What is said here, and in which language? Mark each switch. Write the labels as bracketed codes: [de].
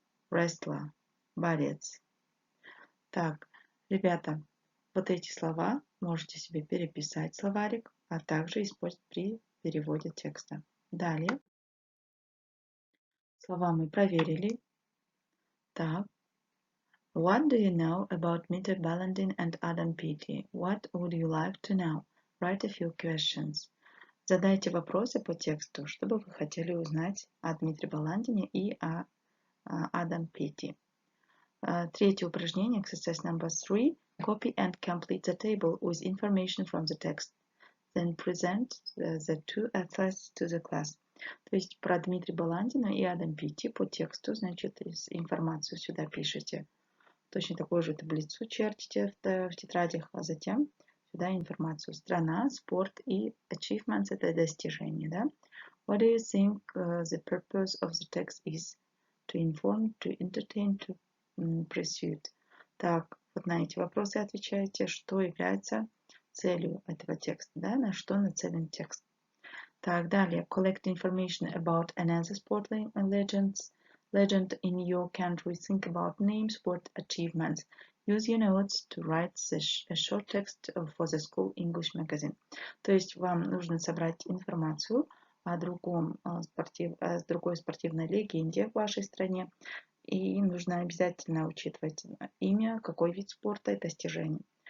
[ru] Wrestler, борец. Так, ребята, вот эти слова можете себе переписать в словарик, а также использовать при переводе текста. Далее. Слова мы проверили. Так. [en] What do you know about Dmitry Balandin and Peaty? What would you like to know? Write a few questions. [ru] Задайте вопросы по тексту, что бы вы хотели узнать о Дмитрии Баландине и о Peaty. Третье упражнение, [en] exercise number 3. Copy and complete the table with information from the text. Then present the two essays to the class. [ru] То есть про Дмитрия Баландина и Peaty по тексту, значит, информацию сюда пишите. Точно такую же таблицу чертите в тетрадях, а затем сюда информацию. Страна, спорт и achievements – это достижения, да? [en] What do you think the purpose of the text is? To inform, to entertain, to persuade. [ru] Так, вот на эти вопросы отвечаете, что является целью этого текста, да, на что нацелен текст. Так, далее. [en] Collect information about another sport legend in your country. Think about names, sport achievements. Use your notes to write a short text for the school English magazine. [ru] То есть вам нужно собрать информацию о другой спортивной легенде в вашей стране. И нужно обязательно учитывать имя, какой вид спорта и достижений.